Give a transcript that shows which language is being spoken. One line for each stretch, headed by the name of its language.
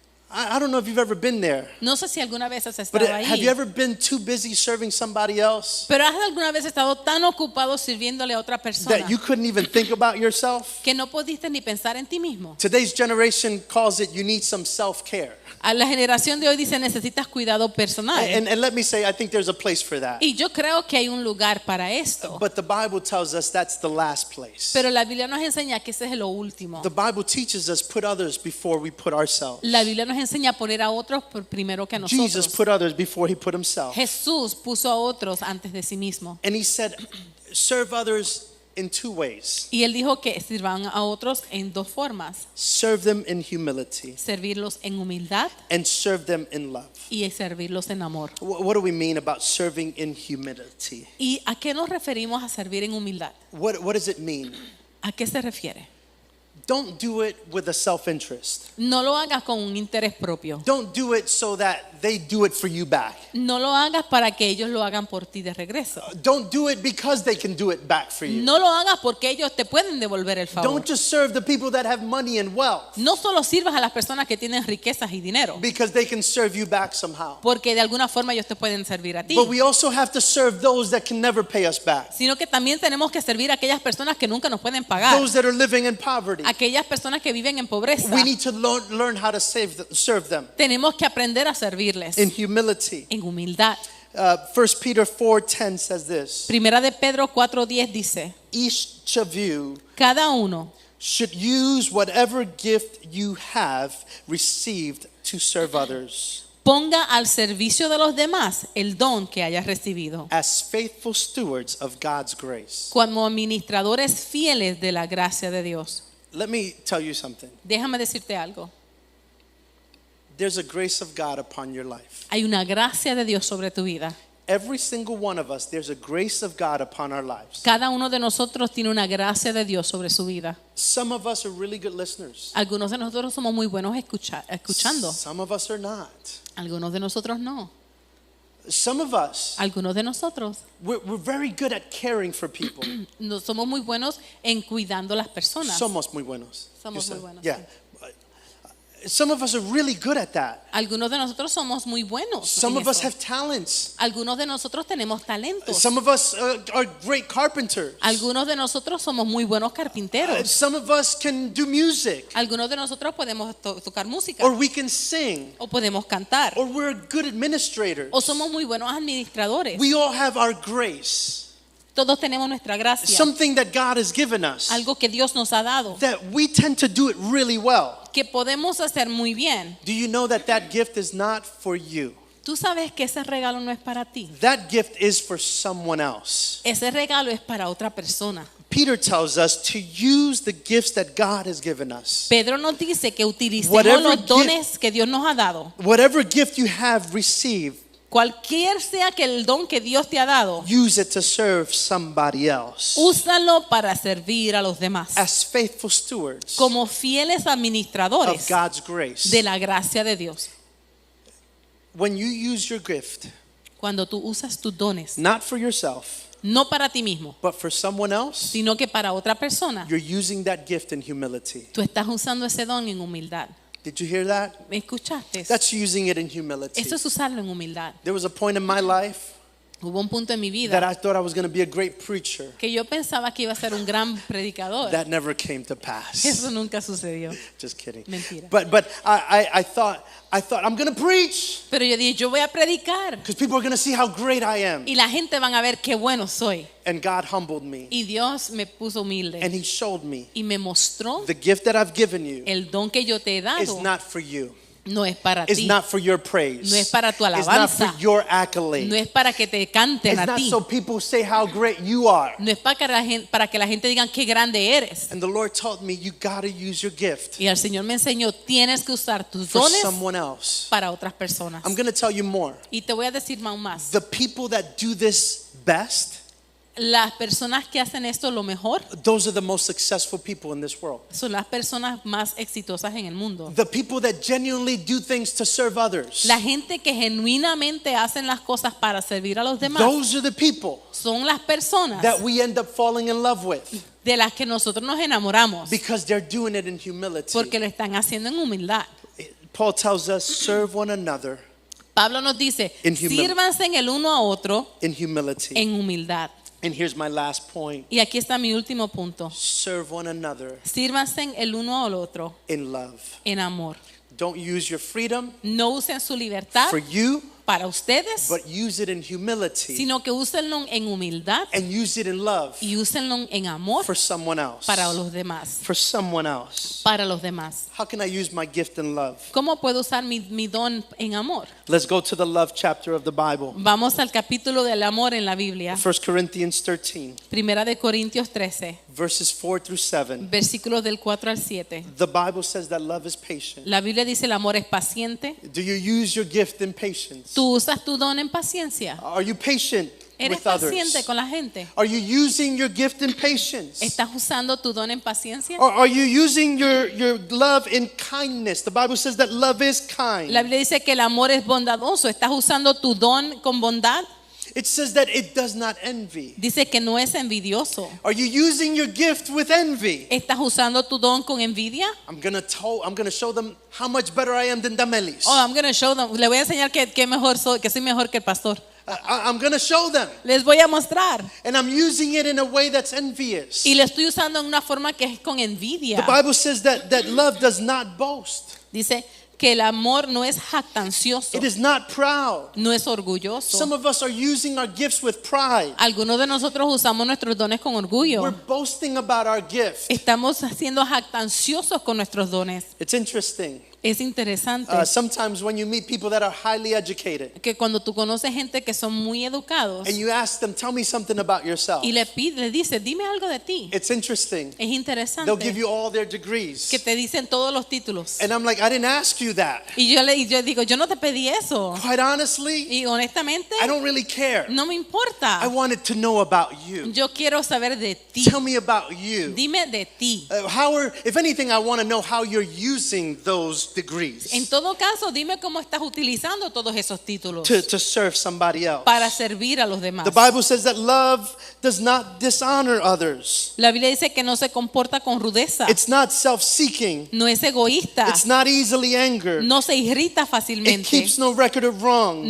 English: I don't know if you've ever been there,
Spanish: No sé si alguna vez has
English: but
Spanish: estado
English: have
Spanish: ahí.
English: you ever been too busy serving somebody else
Spanish: Pero has alguna vez estado tan ocupado sirviéndole a otra persona
English: that you couldn't even think about yourself?
Spanish: que no pudiste ni pensar en ti mismo.
English: Today's generation calls it you need some self-care.
Spanish: A la generación de hoy dice necesitas cuidado personal.
English: And let me say, I think there's a place for that.
Spanish: Y yo creo que hay un lugar para esto.
English: But the Bible tells us that's the last place.
Spanish: Pero la Biblia nos enseña que ese es lo último.
English: The Bible teaches us put others before we put ourselves.
Spanish: La Biblia nos enseña a poner a otros primero que a
English: Jesus
Spanish: nosotros.
English: put others before he put himself.
Spanish: Jesús puso a otros antes de sí mismo.
English: And he said, serve others in two ways.
Spanish: Y él dijo que sirvan a otros en dos formas.
English: Serve them in humility
Spanish: Servirlos en humildad
English: and serve them in love.
Spanish: y servirlos en amor.
English: What do we mean about serving in humility?
Spanish: ¿Y a qué nos referimos a servir en humildad?
English: What does it mean?
Spanish: ¿A qué se refiere?
English: Don't do it with a self-interest.
Spanish: No lo hagas con un interés propio.
English: Don't do it so that they do it for you back.
Spanish: No lo hagas para que ellos lo hagan por ti de regreso.
English: Don't do it because they can do it back for you.
Spanish: No lo hagas porque ellos te pueden devolver el favor.
English: Don't just serve the people that have money and wealth
Spanish: No solo sirvas a las personas que tienen riquezas y dinero,
English: because they can serve you back somehow.
Spanish: porque de alguna forma ellos te pueden servir a ti.
English: But we also have to serve those that can never pay us back.
Spanish: Sino que también tenemos que servir a aquellas personas que nunca nos pueden pagar.
English: Those that are living in poverty.
Spanish: Aquellas personas que viven en pobreza.
English: We need to learn how to serve them
Spanish: Tenemos que aprender a servirles
English: in humility.
Spanish: en humildad.
English: 1 Peter 4:10 says this.
Spanish: Primera de Pedro 4:10 dice,
English: Each of you
Spanish: cada uno
English: should use whatever gift you have received to serve others
Spanish: ponga al servicio de los demás el don que hayas recibido,
English: as faithful stewards of God's grace.
Spanish: como administradores fieles de la gracia de Dios.
English: Let me tell you something.
Spanish: Déjame decirte algo.
English: There's a grace of God upon your life.
Spanish: Hay una gracia de Dios sobre tu vida.
English: Every single one of us, there's a grace of God upon our lives.
Spanish: Cada uno de nosotros tiene una gracia de Dios sobre su vida.
English: Some of us are really good listeners.
Spanish: Algunos de nosotros somos muy buenos escuchando.
English: Some of us are not.
Spanish: Algunos de nosotros no.
English: Some of us,
Spanish: Algunos de nosotros
English: we're very good at caring for people.
Spanish: no somos muy buenos en cuidando a las personas. Somos muy buenos. Somos
English: You said-
Spanish: muy buenos,
English: Yeah. Some of us are really good at that.
Spanish: Algunos de nosotros somos muy buenos.
English: Some
Spanish: en
English: of us
Spanish: eso.
English: have talents.
Spanish: Algunos de nosotros tenemos talentos.
English: Some of us are great carpenters.
Spanish: Algunos de nosotros somos muy buenos carpinteros.
English: Some of us can do music,
Spanish: Algunos de nosotros podemos tocar música
English: or we can sing,
Spanish: o podemos cantar
English: or we're good administrators.
Spanish: o somos muy buenos administradores.
English: We all have our grace,
Spanish: Todos tenemos nuestra gracia,
English: something that God has given us,
Spanish: algo que Dios nos ha dado,
English: that we tend to do it really well.
Spanish: que podemos hacer muy bien.
English: Do you know that that gift is not for you?
Spanish: Tú sabes que ese regalo no es para ti.
English: That gift is for someone else.
Spanish: Ese regalo es para otra persona.
English: Peter tells us to use the gifts that God has given us.
Spanish: Pedro nos dice que utilicemos
English: Whatever
Spanish: los dones que Dios nos ha dado.
English: Whatever gift you have received,
Spanish: Cualquier sea que el don que Dios te ha dado,
English: use it to serve somebody else
Spanish: úsalo para servir a los demás.
English: as faithful stewards
Spanish: Como fieles
English: of
Spanish: administradores
English: God's grace.
Spanish: de la gracia de Dios.
English: When you use your gift,
Spanish: Cuando tú usas tus dones,
English: not for yourself,
Spanish: no para ti mismo,
English: but for someone else,
Spanish: sino que para otra persona.
English: you're using that gift in humility.
Spanish: Tú estás usando ese don en humildad.
English: Did you hear that?
Spanish: ¿Me escuchaste?
English: That's using it in humility.
Spanish: Eso es usarlo en humildad.
English: There was a point in my life
Spanish: Hubo un punto en mi
English: that
Spanish: vida
English: I thought I was going to be a great preacher.
Spanish: que yo pensaba que iba a ser un gran predicador.
English: That never came to pass.
Spanish: Eso nunca sucedió.
English: Just kidding.
Spanish: Mentira.
English: But I thought I'm going to preach
Spanish: Pero yo dije, yo voy a predicar
English: because people are going to see how great I am.
Spanish: y la gente van a ver qué bueno soy.
English: And God humbled me
Spanish: Y Dios me puso humilde
English: and He showed me
Spanish: y me mostró
English: the gift that I've given you
Spanish: el don que yo te he
English: is
Spanish: dado.
English: not for you.
Spanish: No es para
English: It's
Spanish: ti.
English: not for your praise.
Spanish: No es para tu
English: It's not for
Spanish: alabanza.
English: your accolade.
Spanish: No es para que te canten
English: It's
Spanish: a
English: not
Spanish: ti.
English: so people say how great you are.
Spanish: No es para que la gente diga qué grande eres.
English: And the Lord taught me you got to use your gift
Spanish: Y el Señor me enseñó, tienes que usar tus
English: for
Spanish: dones
English: someone else.
Spanish: para otras personas.
English: I'm going to tell you more.
Spanish: Y te voy a decir aún más.
English: The people that do this best,
Spanish: Las personas que hacen esto lo mejor
English: those are the most successful people in this world.
Spanish: son las personas más exitosas en el mundo.
English: The people that genuinely do things to serve others.
Spanish: La gente que genuinamente hacen las cosas para servir a los demás
English: Those are the people
Spanish: son las personas
English: that we end up falling in love with
Spanish: de las que nosotros nos enamoramos
English: because they're doing it in humility.
Spanish: porque lo están haciendo en humildad.
English: Paul tells us serve one another
Spanish: Pablo nos dice,
English: In humility.
Spanish: sírvanse en el uno a otro
English: in humility.
Spanish: en humildad.
English: And here's my last point.
Spanish: Y aquí está mi último punto.
English: Serve one another
Spanish: Sírvanse en el uno al otro
English: in love.
Spanish: en amor.
English: Don't use your freedom
Spanish: No usen su libertad
English: for you,
Spanish: para ustedes,
English: but use it in humility
Spanish: sino que úsenlo en humildad
English: and use it in love
Spanish: y úsenlo en amor
English: for someone else.
Spanish: para los demás.
English: For someone else.
Spanish: Para los demás.
English: How can I use my gift in love?
Spanish: ¿Cómo puedo usar mi don en amor?
English: Let's go to the love chapter of the Bible.
Spanish: Vamos al capítulo del amor en la Biblia.
English: 1 Corinthians 13,
Spanish: Primera de Corintios 13,
English: verses 4 through 7.
Spanish: versículos del 4 al 7.
English: The Bible says that love is patient.
Spanish: La Biblia dice el amor es paciente.
English: Do you use your gift in patience?
Spanish: ¿Tú usas tu don en paciencia?
English: Are you patient
Spanish: ¿Eres
English: with others?
Spanish: paciente con la gente?
English: Are you using your gift in patience?
Spanish: ¿Estás usando tu don en paciencia?
English: Or are you using your love in kindness? The Bible says that love is kind.
Spanish: La Biblia dice que el amor es bondadoso. ¿Estás usando tu don con bondad?
English: It says that it does not envy.
Spanish: Dice que no es envidioso.
English: Are you using your gift with envy?
Spanish: ¿Estás usando tu don con envidia?
English: I'm gonna show them how much better I am than Damelis. Oh, I'm gonna show them.
Spanish: Le voy a enseñar que mejor soy, que soy mejor que el pastor.
English: I'm gonna show them.
Spanish: Les voy a mostrar.
English: And I'm using it in a way that's envious.
Spanish: Y le estoy usando en una forma que es con envidia.
English: The Bible says that love does not boast.
Spanish: Dice que el amor no es jactancioso,
English: It is not proud.
Spanish: no es orgulloso.
English: Some of us are using our gifts with pride.
Spanish: Algunos de nosotros usamos nuestros dones con orgullo.
English: We're boasting about our gift.
Spanish: Estamos siendo jactanciosos con nuestros dones.
English: It's interesting.
Spanish: Es interesante
English: Sometimes when you meet people that are highly educated
Spanish: que cuando tú conoces gente que son muy educados
English: and you ask them, tell me something about yourself.
Spanish: y le dices, dime algo de ti.
English: It's interesting.
Spanish: Es
English: They'll give
Spanish: interesante
English: you all their degrees.
Spanish: que te dicen todos los títulos.
English: And I'm like, I didn't ask you that.
Spanish: Y yo digo, yo no te pedí eso.
English: Quite honestly,
Spanish: Y honestamente,
English: I don't really care.
Spanish: no me importa.
English: I wanted to know about you.
Spanish: Yo quiero saber de ti.
English: Tell me about you.
Spanish: Dime de ti.
English: If anything, I want to know how you're using those degrees
Spanish: En todo caso, dime cómo estás utilizando todos esos títulos
English: to serve somebody else.
Spanish: para servir a los demás.
English: The Bible says that love does not dishonor others.
Spanish: La Biblia dice que no se comporta con rudeza,
English: It's not self-seeking.
Spanish: no es egoísta,
English: It's not easily angered.
Spanish: no se irrita
English: It
Spanish: fácilmente,
English: keeps no record of wrongs.